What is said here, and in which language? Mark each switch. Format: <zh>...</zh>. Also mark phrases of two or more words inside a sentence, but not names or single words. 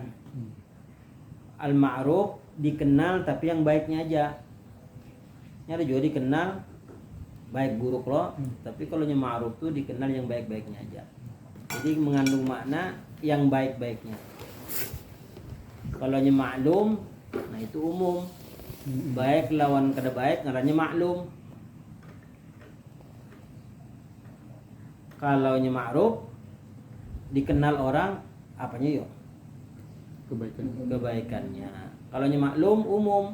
<id>Al-ma'ruf dikenal tapi yang baiknya aja. Ini ada juga dikenal baik buruk loh. Tapi kalau yang ma'ruf tuh dikenal yang baik-baiknya aja. Jadi mengandung makna yang baik-baiknya. Kalau yang maklum, nah itu umum.</id> <bjn>Baik lawan kada baik ngarannya maklum.</bjn> <id>Kalau nya ma'ruf dikenal orang apanya yuk? Kebaikannya. Kalau nya maklum umum.</id>